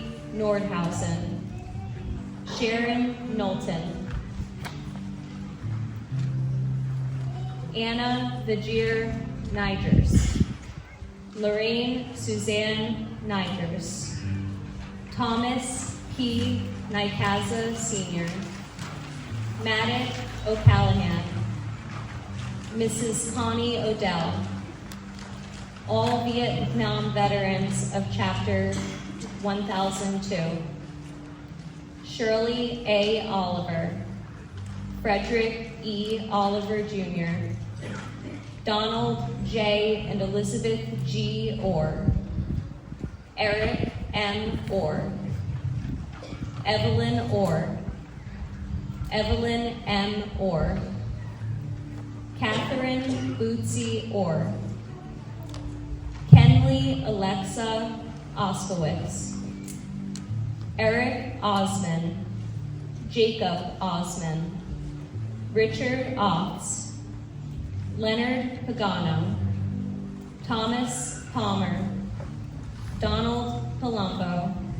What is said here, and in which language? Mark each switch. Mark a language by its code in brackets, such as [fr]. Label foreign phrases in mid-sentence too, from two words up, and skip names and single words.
[en] Nordhausen, Sharon Knowlton, Anna Vajir Nigers, Lorraine Suzanne Nigers, Thomas P. Nykaza Sr., Maddox O'Callahan, Mrs. Connie Odell, all Vietnam veterans of Chapter 1002, Shirley A. Oliver, Frederick E. Oliver Jr., Donald J. and Elizabeth G. Orr, Eric M. Orr, Evelyn Orr, Evelyn M. Orr, Catherine Bootsy Orr, Kenley Alexa Oskowitz, Eric Osman, Jacob Osman, Richard Otts, Leonard Pagano, Thomas Palmer, Donald Palumbo,